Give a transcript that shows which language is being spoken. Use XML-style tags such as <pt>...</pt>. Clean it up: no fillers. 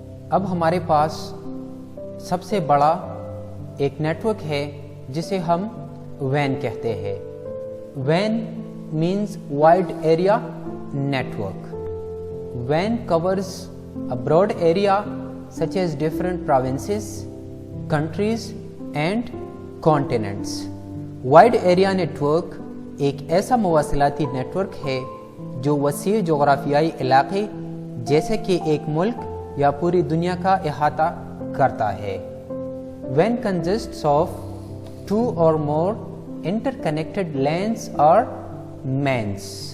<ur>اب ہمارے پاس سب سے بڑا ایک نیٹ ورک ہے جسے ہم وین کہتے ہیں۔ When</ur> <en>means wide area network. WAN covers a broad area such as different provinces, countries and continents.</en> <ur>Wide area network ایک ایسا مواصلاتی نیٹ ورک ہے جو وسیع جغرافیائی علاقے جیسے کہ ایک ملک یا پوری دنیا کا احاطہ کرتا ہے۔</ur> <en>WAN consists of 2 or more interconnected LANs or MANs.</en>